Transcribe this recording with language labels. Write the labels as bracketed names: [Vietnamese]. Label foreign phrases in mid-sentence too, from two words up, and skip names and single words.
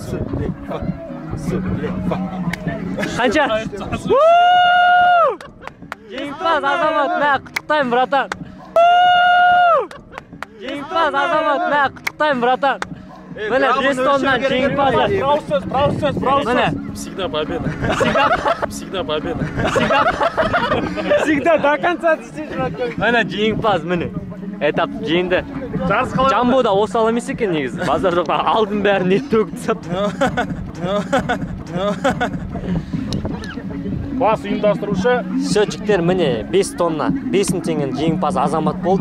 [Kazakh] Сулифа. Қанша? Жеңімпаз Азамат, мә, құттықтаймын, братан. Жеңімпаз Азамат, мә, құттықтаймын, братан. Міне, 5 тоннан жеңімпазы. Прав сөз. Міне. [Russian] Всегда победа. Всегда победа. Всегда до конца достичь. [Kazakh] Міне, жеңімпаз, міне. Этап жеңді. Жарыс қалай? Жамбо да осал емес екен негізі. Базар жоқта алдын бәрін ет төгіп тастапты. бас ұйымдастырушы. Все, жігіттер, міне 5 тонна 5000 теңгенің жеңімпазы Азамат болды.